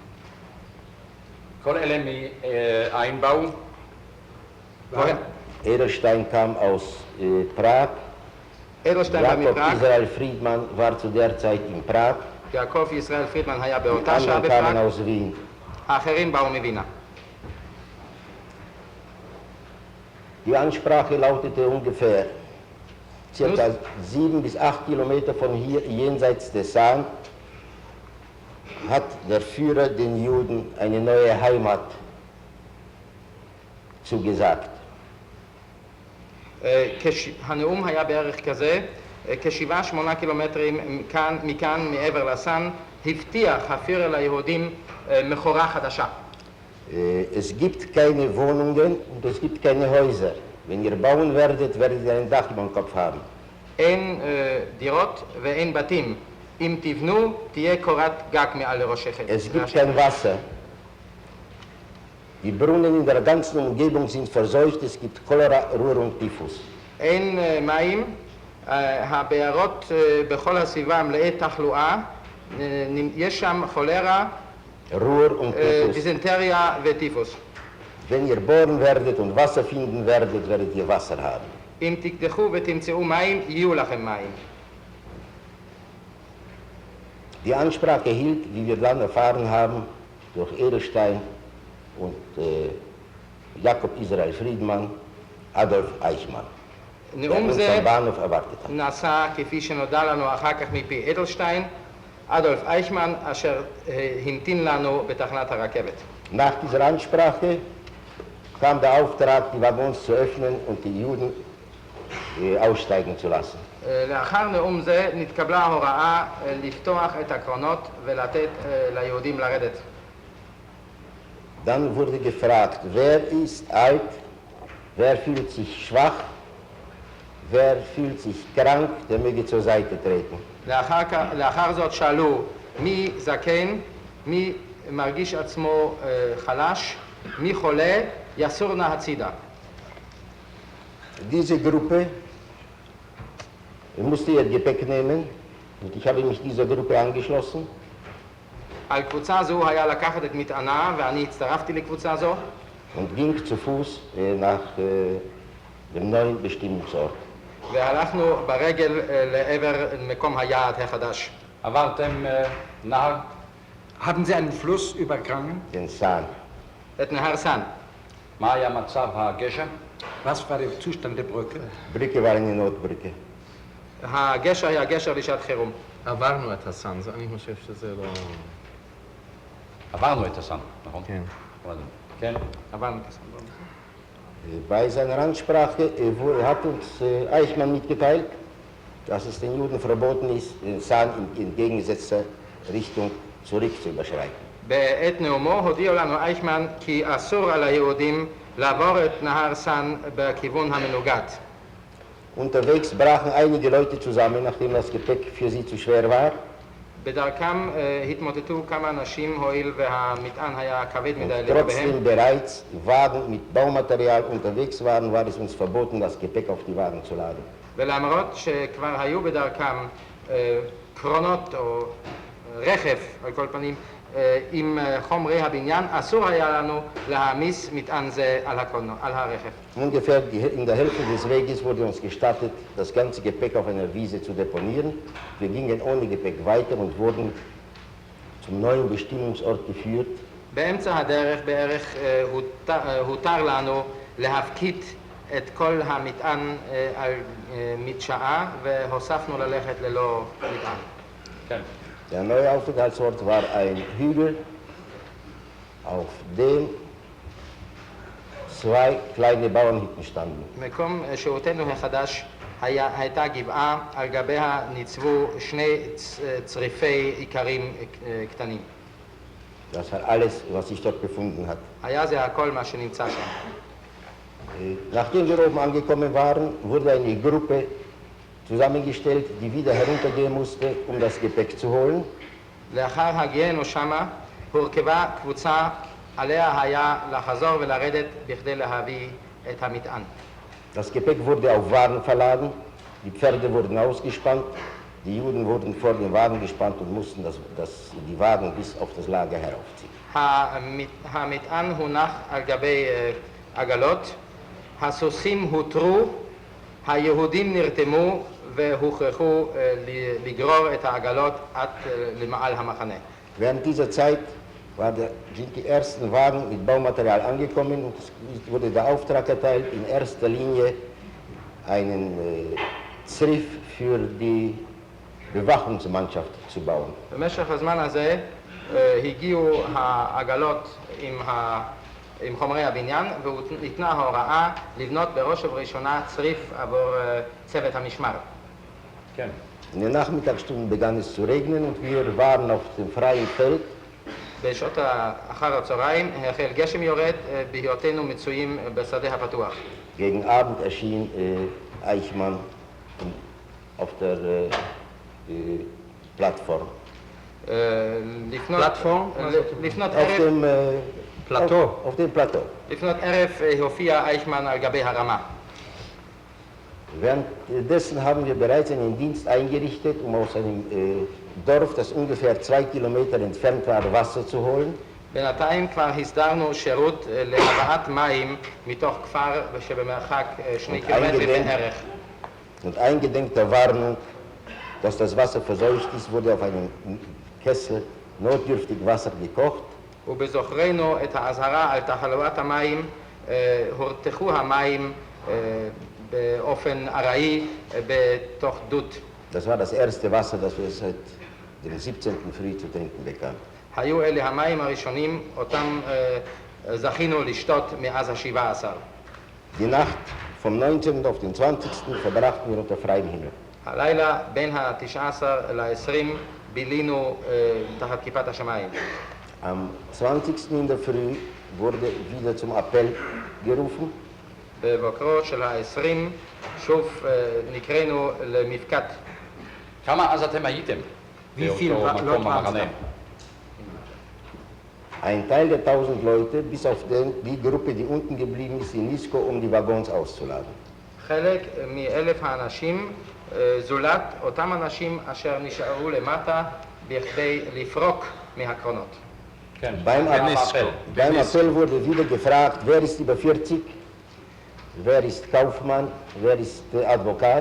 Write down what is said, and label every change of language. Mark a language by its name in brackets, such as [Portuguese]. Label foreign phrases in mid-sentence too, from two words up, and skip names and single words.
[Hebrew] כל אלה מאין באו? [German] Edelstein kam aus Prag. [Hebrew] אדלשטיין בא Jakob מפראג, [German] Israel Friedman war zu der Zeit in Prag. [Hebrew] יעקב ישראל פרידמן היה [German] Die [Hebrew] באותה שעה [German] anderen kamen [Hebrew] בפראג, [German] aus Wien. [Hebrew] האחרים באו מווינה. [German] Die Ansprache lautete ungefähr circa 7 bis 8 Kilometer von hier jenseits des Saan hat der Führer den Juden eine neue Heimat zugesagt. [Hebrew] הנאום היה בערך כזה, כ7-8 קילומטרים מכאן מעבר לסן, הבטיח הפירר ליהודים מכורה חדשה. [German] Es gibt keine Wohnungen und es gibt keine Häuser. Wenn ihr bauen werdet, werdet ihr ein Dach über dem Kopf haben. [Hebrew] אין דירות ואין בתים. אם תבנו, תהיה קורת גג מעל לראשכם. [German] Es gibt kein Wasser. Die Brunnen in der ganzen Umgebung sind verseucht, es gibt Cholera, Ruhr und Typhus. [Hebrew] אין מים, הבארות בכל הסביבה מלאי תחלואה, יש שם חולרה, [German] Ruhr und Typhus. [Hebrew] דיזנטריה וטיפוס. [German] Wenn ihr bohren werdet und Wasser finden werdet, werdet ihr Wasser haben. [Hebrew] אם תקדחו ותמצאו מים, יהיו לכם מים. [German] Die Ansprache hielt, wie wir dann erfahren haben, durch Edelstein und Jakob Israel Friedman, Adolf Eichmann, der [Hebrew] נאום [German] uns [Hebrew] זה [German] am Bahnhof erwartet hat. [Hebrew] נעשה כפי שנודע לנו אחר כך מפי אדלשטיין, אדולף אייכמן, אשר המתין לנו בתחנת הרכבת. [German] Nach dieser Ansprache kam der Auftrag, die Waggons zu öffnen und die Juden aussteigen zu lassen. [Hebrew] לאחר נאום זה נתקבלה ההוראה לפתוח את הקרונות ולתת ליהודים לרדת. [German] Dann wurde gefragt, wer ist alt, wer fühlt sich schwach, wer fühlt sich krank, der möge zur Seite treten. [Hebrew] לאחר זאת שאלו מי זקן, מי מרגיש עצמו חלש, מי חולה, יסור נא הצידה. [German] Diese Gruppe musste ihr Gepäck nehmen und ich habe mich dieser Gruppe angeschlossen. [Hebrew] על קבוצה זו היה לקחת את מטענה ואני הצטרפתי לקבוצה זו. [German] Und ging zu Fuß nach dem neuen Bestimmungsort. [Hebrew] והלכנו ברגל לעבר מקום היעד החדש. עברתם נהר? [German] Haben Sie einen Fluss übergangen? Den Saan. [Hebrew] את נהר סן. מה היה מצב הגשר? [German] Was war der Zustand der Brücke? Brücke war eine Notbrücke. [Hebrew] הגשר היה גשר לשעת חירום. עברנו את הסן, אני חושב שזה לא... עברנו את הסן, נכון? כן. כן? עברנו את הסן. [German] Bei seiner Ansprache hat uns Eichmann mitgeteilt, dass es den Juden verboten ist, den Saan in entgegengesetzter Richtung zurück zu überschreiten. [Hebrew] בעת נאומו הודיעו לנו אייכמן כי אסור על היהודים לעבור את נהר סן בכיוון המנוגד. [German] Unterwegs brachen einige Leute zusammen, nachdem das Gepäck für sie zu schwer war. [Hebrew] בדרכם התמוטטו כמה אנשים הואיל והמטען היה כבד [German] Und [Hebrew] מדי לגביהם. [German] trotzdem bereits Wagen mit Baumaterial unterwegs waren, war es uns verboten, das Gepäck auf die Wagen zu laden. [Hebrew] ולמרות שכבר היו בדרכם קרונות או רכב, על כל פנים, עם חומרי הבניין, אסור היה לנו להעמיס מטען זה על הרכב. [German] Ungefähr in der Hälfte des Weges wurde uns gestattet, das ganze Gepäck auf einer Wiese zu deponieren. Wir gingen ohne Gepäck weiter und wurden zum neuen Bestimmungsort geführt. [Hebrew] באמצע הדרך בערך הותר לנו להפקיד את כל המטען על מדשאה והוספנו ללכת ללא מטען. כן. [German] Der neue Aufenthaltsort war ein Hügel, auf dem zwei kleine Bauernhütten standen. [Hebrew] מקום שהותנו החדש הייתה גבעה, על גביה ניצבו שני צריפי איכרים קטנים. [German] Das war alles, was sich dort befunden hat. [Hebrew] היה זה הכל מה שנמצא שם. [German] Nachdem wir oben angekommen waren, wurde eine Gruppe zusammengestellt, die wieder heruntergehen musste, um das Gepäck zu holen. [Hebrew] לאחר הגיינו שמה, הורכבה קבוצה עליה היה לחזור ולרדת בכדי להביא את המטען. [German] Das Gepäck wurde auf Wagen verladen, die Pferde wurden ausgespannt, die Juden wurden vor den Wagen gespannt und mussten die Wagen bis auf das Lager heraufziehen. [Hebrew] המטען הונח על גבי עגלות, הסוסים הותרו, היהודים נרתמו והוכרחו לגרור את העגלות עד למעל המחנה. [German] Während dieser Zeit sind die ersten Wagen mit Baumaterial angekommen und es wurde der Auftrag erteilt, in erster Linie einen Zriff für die Bewachungsmannschaft zu bauen. [Hebrew] במשך הזמן הזה הגיעו העגלות עם חומרי הבניין וניתנה ההוראה לבנות בראש ובראשונה צריף עבור צוות המשמר. כן. [German] In den Nachmittagsstunden begann es zu regnen und wir waren auf dem freien Feld. [Hebrew] בשעות אחר הצהריים החל גשם יורד בהיותנו מצויים בשדה הפתוח. [German] Gegen Abend erschien Eichmann auf der Plattform. [Hebrew] לפנות [German] Auf dem Plateau. Auf dem Plateau. [Hebrew] לפנות ערב הופיע אייכמן על גבי הרמה. [German] Währenddessen haben wir bereits einen Dienst eingerichtet, um aus einem Dorf, das ungefähr 2 Kilometer entfernt war, Wasser zu holen. [Hebrew] בינתיים כבר הסדרנו שירות להבאת מים מתוך כפר שבמרחק 2 קילומטרים בערך. [German] Und eingedenk der Warnung, dass das Wasser verseucht ist, wurde auf einem Kessel notdürftig Wasser gekocht. [Hebrew] ובזוכרנו את האזהרה על תחלואת המים, הורתחו המים באופן ארעי בתוך דות. [German] Das war das erste Wasser, das wir seit dem 17. Früh zu trinken bekamen. [Hebrew] היו אלה המים הראשונים, אותם זכינו לשתות מאז ה-17. [German] Die Nacht vom 19. auf den 20. verbrachten wir unter freiem Himmel. [Hebrew] הלילה בין ה-19 ל-20 בילינו תחת כיפת השמיים. [German] Am 20. in der Früh wurde wieder zum Appell gerufen. [Hebrew] בבוקרו של ה-20 שוב נקראנו למפקד. כמה אז אתם הייתם? [German] Wie viel [Hebrew] מקום המחנה? [German] Ein Teil der 1000 Leute, bis auf die Gruppe, die unten geblieben ist, in Nisko, um die Waggons auszuladen. [Hebrew] חלק מ1,000 האנשים, זולת אותם אנשים אשר נשארו למטה בכדי לפרוק מהקרונות. כן. [German] Beim Appell wurde wieder gefragt, wer ist über 40, wer ist Kaufmann, wer ist Advokat.